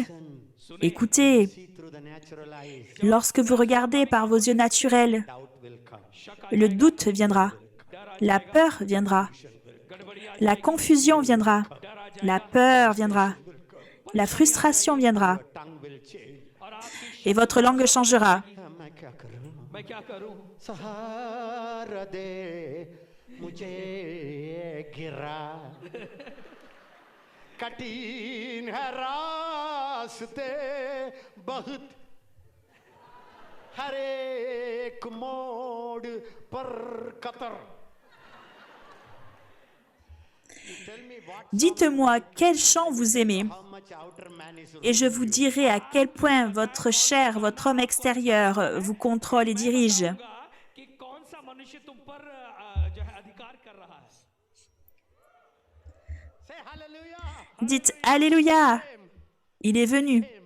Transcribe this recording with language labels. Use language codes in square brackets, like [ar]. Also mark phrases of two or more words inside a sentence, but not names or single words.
[fr] Écoutez, lorsque vous regardez par vos yeux naturels, le doute viendra, la peur viendra, la confusion viendra, la peur viendra, la frustration viendra, et votre langue changera. [hi] मुझे गिरा कठिन है रास्ते बहुत हर एक मोड़ पर कतर. [fr] Dites-moi quel chant vous aimez, et je vous dirai à quel point votre chair, votre homme extérieur vous contrôle et dirige. Dites Alléluia, il est venu.